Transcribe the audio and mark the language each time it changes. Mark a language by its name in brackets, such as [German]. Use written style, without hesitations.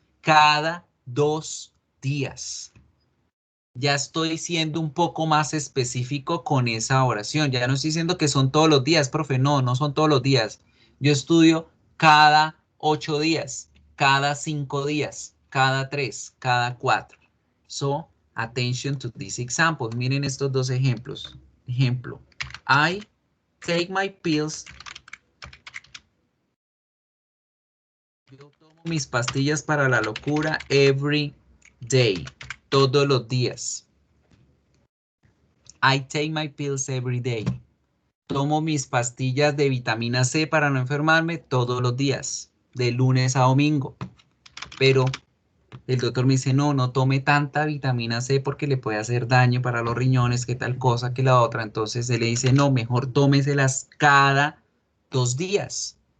[Spanish] Cada 2 días. Ya estoy siendo un poco más específico con esa oración. Ya no estoy diciendo que son todos los días, profe. No, no son todos los días. Yo estudio cada 8 días, cada 5 días, cada 3, cada 4. [English] So, attention to these examples. [Spanish] Miren estos dos ejemplos. [English] Ejemplo, I take my pills. [Spanish] Yo tomo mis pastillas para la locura [English] every day. [Spanish] Todos los días. [English] I take my pills every day. [Spanish] Tomo mis pastillas de vitamina C para no enfermarme todos los días, de lunes a domingo. Pero el doctor me dice, no, no tome tanta vitamina C porque le puede hacer daño para los riñones, que tal cosa, que la otra. Entonces él le dice, no, mejor tómeselas cada 2 días.